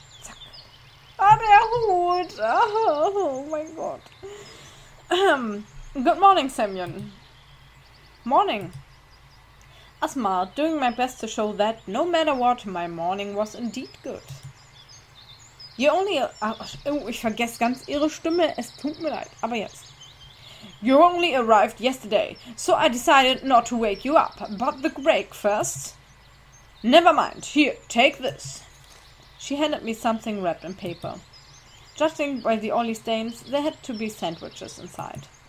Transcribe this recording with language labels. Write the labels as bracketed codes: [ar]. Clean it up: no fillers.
[de] Zack. Ah, der Hut! [en] Oh my god. Good morning, Semyon. Morning. I smiled, doing my best to show that, no matter what, my morning was indeed good. You only... [de] Oh, ich vergesse ganz ihre Stimme. Es tut mir leid. Aber jetzt. [en] You only arrived yesterday, so I decided not to wake you up. But the breakfast... Never mind. Here, take this. She handed me something wrapped in paper. Judging by the oily stains, there had to be sandwiches inside.